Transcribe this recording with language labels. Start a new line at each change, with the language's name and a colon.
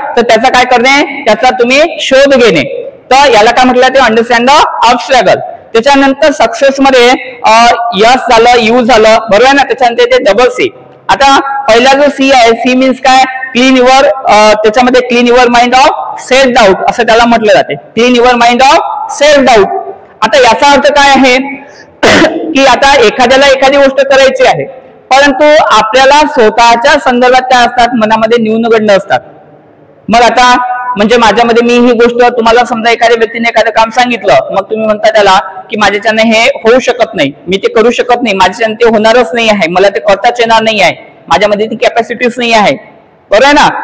Marathi: तर त्याचा काय करणे, त्याचा तुम्ही शोध घेणे. तर याला काय म्हटलं ते
English: Understand the obstacle.
Marathi: त्याच्यानंतर सक्सेस मध्ये यस झालं, यू झालं. बरोबर आहे ना. त्याच्यानंतर ते डबल सी. आता पहिला जो सी आहे, सी मीन्स काय,
English: Clean your.
Marathi: त्याच्यामध्ये
English: clean your mind of self doubt
Marathi: असं त्याला म्हटलं जाते.
English: Clean your mind of self doubt.
Marathi: आता याचा अर्थ काय आहे की आता एखाद्याला एखादी गोष्ट करायची आहे, परंतु आपल्याला स्वतःच्या संदर्भात काय असतात, मनामध्ये न्यूनगंड असतात. मग आता म्हणजे माझ्यामध्ये मी ही गोष्ट तुम्हाला समजा एखाद्या व्यक्तीने एखादं काम सांगितलं, मग तुम्ही म्हणता त्याला की माझ्याच्याने हे होऊ शकत नाही, मी ते करू शकत नाही, माझ्याच्याने ते होणारच नाही आहे, मला ते करताच येणार नाही आहे, माझ्यामध्ये ती कॅपॅसिटीच नाही आहे. बरोबर आहे ना.